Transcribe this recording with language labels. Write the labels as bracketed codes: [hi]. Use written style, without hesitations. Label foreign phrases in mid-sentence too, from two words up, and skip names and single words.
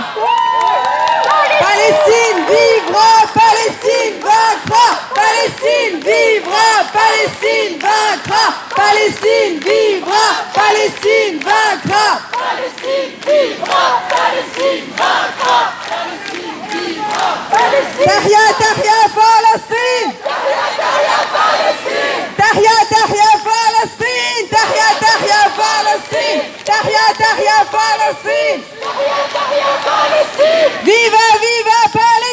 [fr] Palestine vivra, Palestine vaincra. Palestine vivra, Palestine vaincra. Palestine vivra, Palestine vaincra. Palestine vivra, Palestine vaincra. Palestine vivra, Palestine. [ar] تحيا تحيا, Palestine. تحيا تحيا, تحيا تحيا, Palestine. Palestine. تحيا تحيا, Palestine. تحيا تحيا, Palestine. تحيا تحيا, Palestine. [es] Viva, viva, Palestine.